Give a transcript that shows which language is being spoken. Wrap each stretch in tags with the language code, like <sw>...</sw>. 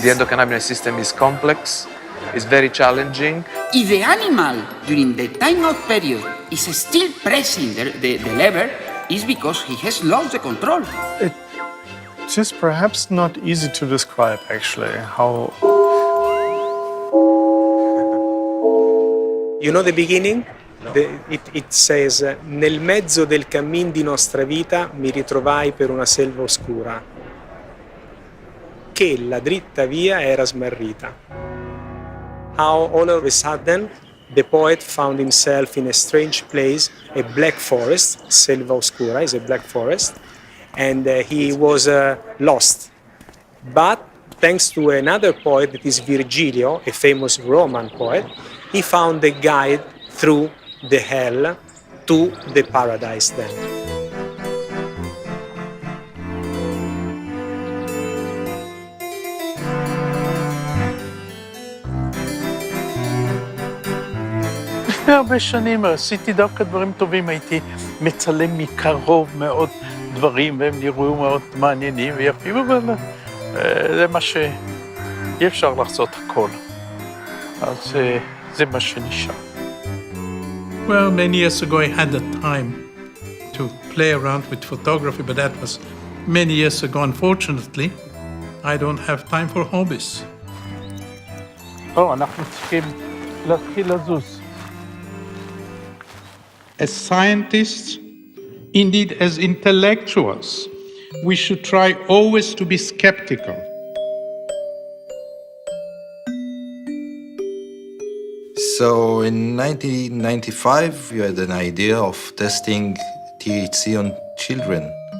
<en>The endocannabinoid system is complex, it's very challenging. If the animal, during the timeout period, is still pressing the lever, is because he has lost the control. It's just perhaps not easy to describe, actually, how... You know the beginning? It says,</en> <it>nel mezzo del cammin di nostra vita mi ritrovai per una selva oscura, che la dritta via era smarrita.</it> <en>How all of a sudden the poet found himself in a strange place, a black forest. Selva Oscura is a black forest, and he was lost. But thanks to another poet, that is Virgilio, a famous Roman poet, he found a guide through the hell to the paradise then.</en> <he>לפני הרבה שנים עשיתי דווקא דברים טובים, הייתי מצלם מקרוב מאוד דברים, והם נראו מאוד מעניינים ויפים, אבל זה מה שאי אפשר לעשות הכל. אז זה מה שנשאר.</he> <en>Well, many years ago I had the time to play around with photography, but that was many years ago. Unfortunately, I don't have time for hobbies.</en> <he>אנחנו צריכים להתחיל לזוז.</he> <en>As scientists, indeed as intellectuals, we should try always to be skeptical. So in 1995, you had an idea of testing THC on children.</en>